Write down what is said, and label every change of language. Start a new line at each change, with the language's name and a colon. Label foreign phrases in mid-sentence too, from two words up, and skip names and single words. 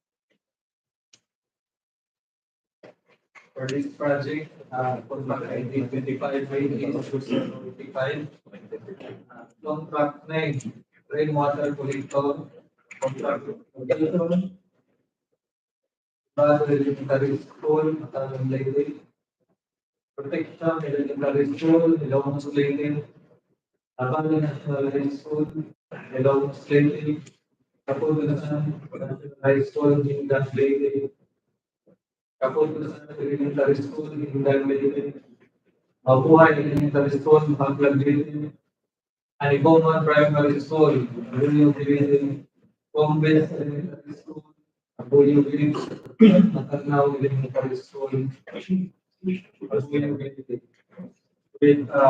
English: For this project, contract ID 25 contract name, Rainwater Collector, contract location, Bad Elementary School, Matalang Leyte, Protection Elementary School, Ilocos Leyte, Abang National High School, Ilocos Leyte, Kapugasan National High School, Jingas Leyte, Kaputusan Elementary School, Hindal Leyte, Mabuhay Elementary School, Haglag Leyte, Aliboman Primary School, Abuyo Leyte, Bombes Elementary School, Abuyo Leyte, Matanaw Elementary School, Abuyo Leyte, with